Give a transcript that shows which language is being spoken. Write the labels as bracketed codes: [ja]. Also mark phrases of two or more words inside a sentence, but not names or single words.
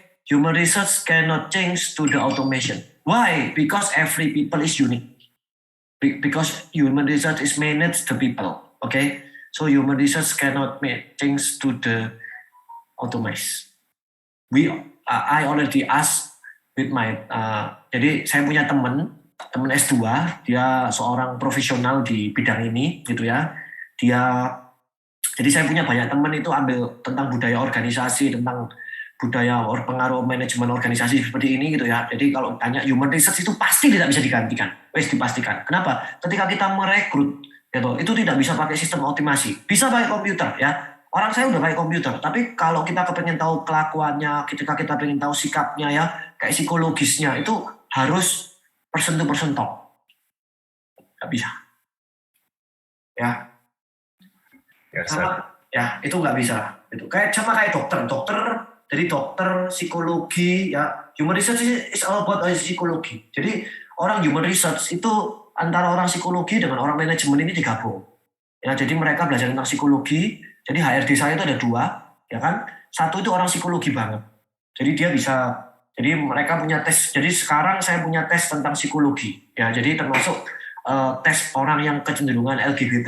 [en] Human research cannot change to the automation. Why? Because every people is unique. Because human research is managed the people, okay? So human research cannot change to the automation. I already asked with my, [id] jadi saya punya teman S2, dia seorang profesional di bidang ini, gitu ya. Jadi saya punya banyak teman itu ambil tentang budaya organisasi, tentang budaya pengaruh manajemen organisasi seperti ini gitu ya. Jadi kalau tanya [en] human research [id] itu pasti tidak bisa digantikan, dipastikan. Kenapa? Ketika kita merekrut, gitu, itu tidak bisa pakai sistem otomasi, bisa pakai komputer ya. Orang saya udah pakai komputer, tapi kalau kita kepengen tahu kelakuannya, ketika kita pengen tahu sikapnya ya, kayak psikologisnya itu harus [en] person to person talk. [id] Nggak bisa. Ya. Ya, itu nggak bisa. Itu sama kayak dokter. Jadi dokter, psikologi, ya [en] human research is all about [id] psikologi. Jadi orang [en] human research [id] itu antara orang psikologi dengan orang manajemen ini digabung. Ya, jadi mereka belajar tentang psikologi. Jadi HRD saya itu ada 2, ya kan? Satu itu orang psikologi banget. Jadi dia bisa, jadi mereka punya tes. Jadi sekarang saya punya tes tentang psikologi. Ya, jadi termasuk tes orang yang kecenderungan LGBT.